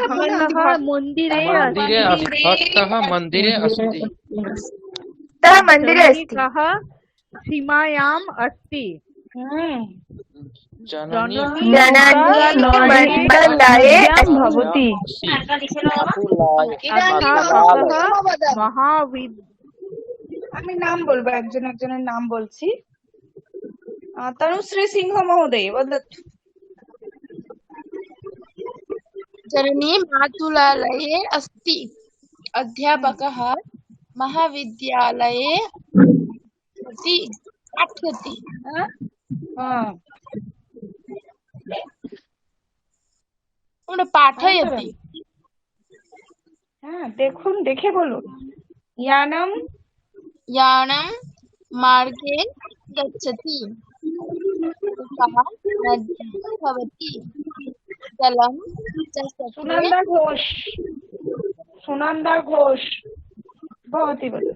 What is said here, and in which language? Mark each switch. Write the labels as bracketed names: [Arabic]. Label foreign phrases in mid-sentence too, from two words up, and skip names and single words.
[Sanskrit] भक्तः मन्दिरे मन्दिरे अस्ति। भक्तः मन्दिरे अस्ति भक्तः मन्दिरे अस्ति। सैनिकः सीमायाम् अस्ति। जननी जननी मण्डलाये अस्ति। भवति। [Bangla] আমি নাম বলবো একজন একজনের নাম বলছি তনুশ্রী সিংহ [Sanskrit] মহোদয় वदतु जननी मातुलालये अस्ति। अध्यापकः महाविद्यालये अस्ति। पाठयति। पाठयति। [Bangla] হ্যাঁ দেখুন দেখে বলুন यानं [Sanskrit] यानं मार्गे गच्छति। सः नद्यां भवति। जलं चषके सुनंदा घोष भवती वदतु